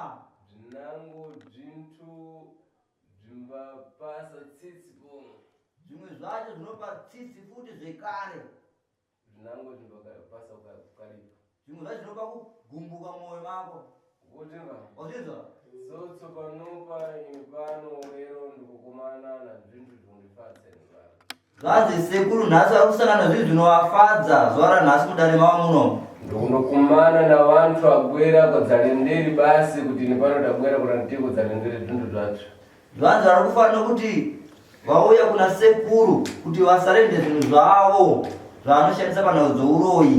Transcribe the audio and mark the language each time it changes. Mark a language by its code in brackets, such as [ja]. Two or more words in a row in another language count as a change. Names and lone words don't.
[nyu] Zvinango zvintu zvimbapasa tsitsi pomwe. [sn] Zvimwe zvacho zvinopa tsitsi futi zvekare. [nyu] Zvinango zvimbapasa kukaripa. [sn] Zvimwe zvacho zvinopa kugumbuka mumwoyo mako. Wotenga? Wazvinzwa? [nyu] Sotso panopa pano lero ndikukumana nazvintu zvindifadza nezvaro. [sn] Zvanzi sekuru nhasi ari kusangana nezvinhu zvinovafadza zuva ranhasi mudare mavo muno. [nyu] Ndokunokumana navantu agwera kadzale nderi basi kuti nepano tagwera kuna ndiko kudzale nderi zvintu zvacho. [sn] Zvanzi vari kufanira kuti vauya kuna sekuru kuti vasarende zvinhu zvavo zvavanoshandisa panhau dzouroyi.